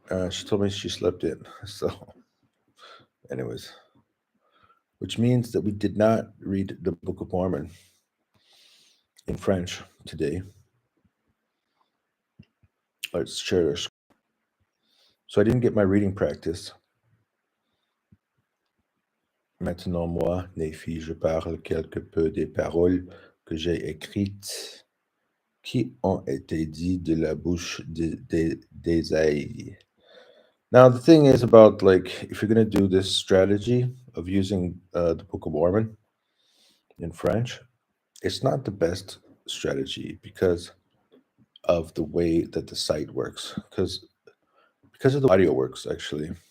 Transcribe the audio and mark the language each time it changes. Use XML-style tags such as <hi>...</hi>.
<en>She told me she slept in. So, anyways, which means that we did not read the Book of Mormon in French today. Let's share. So I didn't get my reading practice.</en> <fr>Maintenant, moi, Nephi, je parle quelque peu des paroles que j'ai écrites qui ont été dites de la bouche d'Ésaïe.</fr> <en>Now, the thing is about if you're going to do this strategy of using the Book of Mormon in French, it's not the best strategy because of the way that the site works, because of the audio works actually.</en>